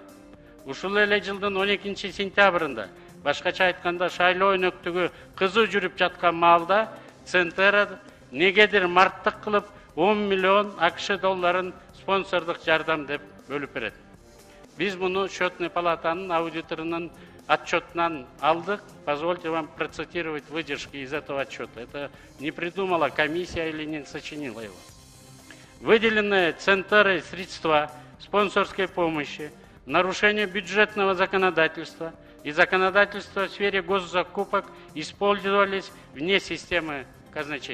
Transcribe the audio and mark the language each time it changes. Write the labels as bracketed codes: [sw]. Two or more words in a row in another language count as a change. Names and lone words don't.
[ky] Ушул эле жылдын 12 сентябрында, башкача айтканда шайлоо өнөктүгү кызуу жүрүп жаткан маалда Центера негедир марттык кылып 10 миллион АКШ долларын спонсордук жардам деп бөлүп берет. Биз муну счетный палатанын аудиторунун отчетунан алдык. [ru] Позвольте вам процитировать выдержки из этого отчета. Это не придумала комиссия или не сочинила его. Выделенные Центерой средства спонсорской помощи, нарушение бюджетного законодательства и законодательства в сфере госзакупок использовались вне системы казначейства.